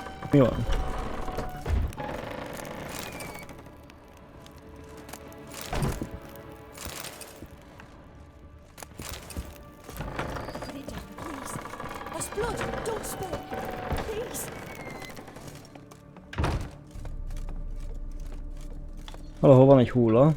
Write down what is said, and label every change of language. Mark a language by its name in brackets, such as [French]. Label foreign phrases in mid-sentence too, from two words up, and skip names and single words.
[Hungarian] Mi van? [English] Put it down, please. There's blood. Don't spill it. Please. [Hungarian] Valahol van egy hulla.